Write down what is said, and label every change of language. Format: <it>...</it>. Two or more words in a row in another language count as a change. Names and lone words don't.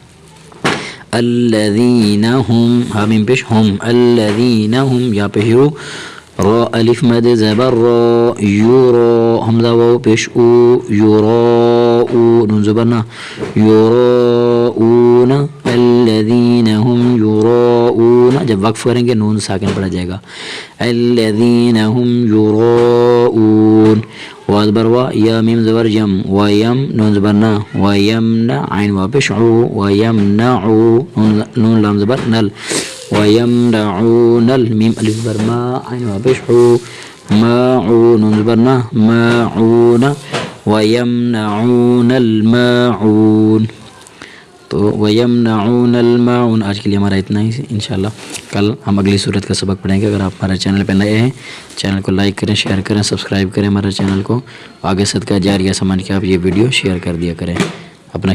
<ar>الذین ہم،</ar> <ur>ہا میم پیش ہم،</ur> <ar>الذین ہم،</ar> <ur>یا پیش رو، را الف مد زبر را، یورا، حمزہ واو پیش او، یوراؤ، نون زبر نا، یوراؤون،</ur> <ar>الذین ہم یوراؤون،</ar> <ur>جب وقف کریں گے نون ساکن پڑا جائے گا،</ur> <ar>الذین ہم یوراؤون.</ar> <ur>وازبر وا، یا میم زبر یم، ویم، نون زبر نا، ویمنع، عین وا پیش عو، ویمنعو، نون لام زبر نل، ویمنعون، المیم الف زبر ما، عین وا پیش عو، ماعون، نون زبر نا، ماعون،</ur> <ar>ویمنعون الماعون. تو وَيَمْنَعُونَ الْمَاعُونَ.</ar> <ur>آج کے لیے ہمارا اتنا ہی، انشاءاللہ کل ہم اگلی صورت کا سبق پڑھیں گے. اگر آپ ہمارے چینل پہ نئے ہیں، چینل کو لائک کریں، شیئر کریں، سبسکرائب کریں ہمارے چینل کو، آگے صدقہ جاریہ سمجھ کے آپ یہ ویڈیو شیئر کر دیا کریں.</ur>